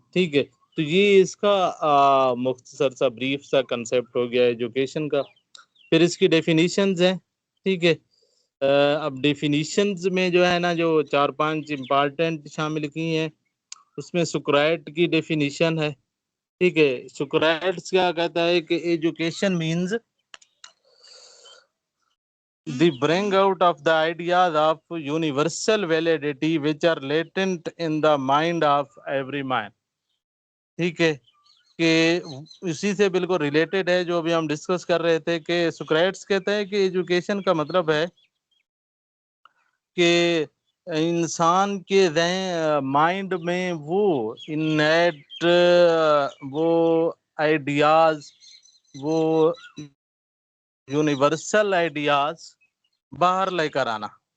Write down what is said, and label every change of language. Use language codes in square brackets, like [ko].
[ur] ٹھیک ہے, تو یہ اس کا مختصر سا بریف سا کنسیپٹ ہو گیا ایجوکیشن کا. پھر اس کی ڈیفینیشنز ہیں. ٹھیک ہے, اب ڈیفینیشنز میں جو ہے نا جو 4-5 امپارٹنٹ شامل کی ہیں, اس میں سکرائٹ کی ڈیفینیشن ہے. ٹھیک ہے, سکرائٹس کیا کہتا ہے کہ [en] Education means the bring out of the ideas of universal validity which are latent in the mind of every man. [ur] ٹھیک ہے, کہ اسی سے بالکل ریلیٹڈ ہے جو ابھی ہم ڈسکس کر رہے تھے کہ سکرائٹس کہتا ہے کہ ایجوکیشن کا مطلب ہے کہ انسان کے مائنڈ میں وہ انیٹ وہ آئیڈیاز, وہ یونیورسل آئیڈیاز باہر لے کر آنا.